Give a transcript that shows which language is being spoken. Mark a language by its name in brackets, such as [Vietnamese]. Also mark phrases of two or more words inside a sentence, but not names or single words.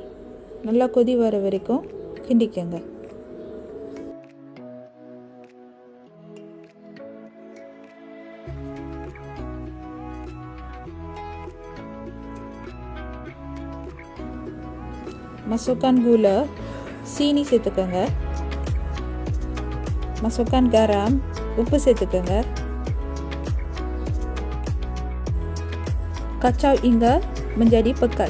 [Tamil] நல்லா கொதி வர வரைக்கும் கிண்டிக்கோங்க. [Malay] Masukkan gula, [Tamil] சீனி சேர்த்துக்கோங்க. [Malay] Masukkan garam, [Tamil] உப்பு சேர்த்துக்கோங்க. [Malay] Kacau hingga menjadi pekat.